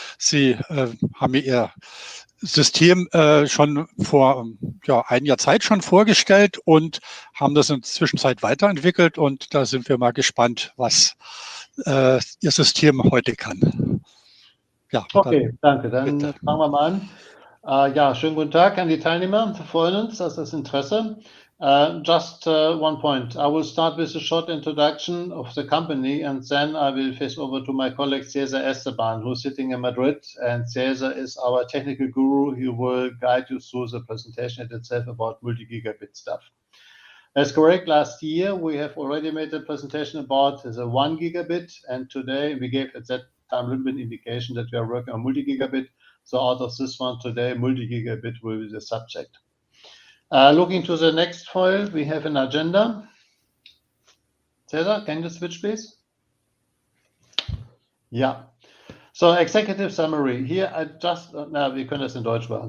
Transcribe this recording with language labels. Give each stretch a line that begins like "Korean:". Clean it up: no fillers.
German: Sie haben mir ihr System schon vor einiger Zeit schon vorgestellt und haben das in der Zwischenzeit weiterentwickelt. Und da sind wir mal gespannt, was Ihr System heute kann. Ja, okay, danke. Dann bitte. Fangen wir mal an. Ja, schönen guten Tag an die Teilnehmer. Wir freuen uns auf das Interesse.
English: Just one point. I will start with a short introduction of the company, and then I will face over to my colleague César Esteban, who's sitting in Madrid. And César is our technical guru. He will guide you through the presentation itself about multi-gigabit stuff. That's correct. Last year, we have already made a presentation about the 1 gigabit, and today we gave at that time a little bit indication that we are working on multi-gigabit. So out of this one today, multi-gigabit will be the subject. Looking to the next file, we have an agenda. César, can you switch, please? Yeah. So executive summary. Here I just,
German: wir können das in Deutsch machen.